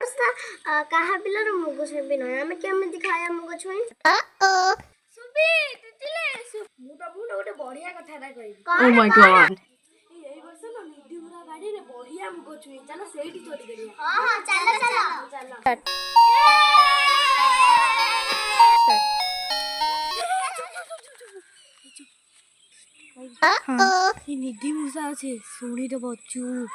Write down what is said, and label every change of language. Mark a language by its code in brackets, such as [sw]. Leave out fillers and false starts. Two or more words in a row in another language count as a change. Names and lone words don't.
[or] କାହା ପିଲାର ମୁଗ ଛୁଇଁ ବି ନୁହେଁ। ଆମେ କେମିତି ଖାଇବା ମୁଗ ଛୁଇଁ? ସୁବି ତିତିଲେ ମୁଁ ତମକୁ ଗୋଟେ ବଢିଆ କଥାଟା କହିବି। [en] Oh my god. [or] ଏଇ ବର୍ଷ ନା ନିଧିଗୁରା ବାଡିରେ ବଢିଆ ମୁଗ ଛୁଇଁ, ଚାଲ ସେଇଠି ଚୋରି କରିବା। ହଁ ଚାଲ ଚାଲ ଚାଲ। ନିଧି ମୂଷା ଅଛି, ଶୁଣିଦବ ଚୁପ୍।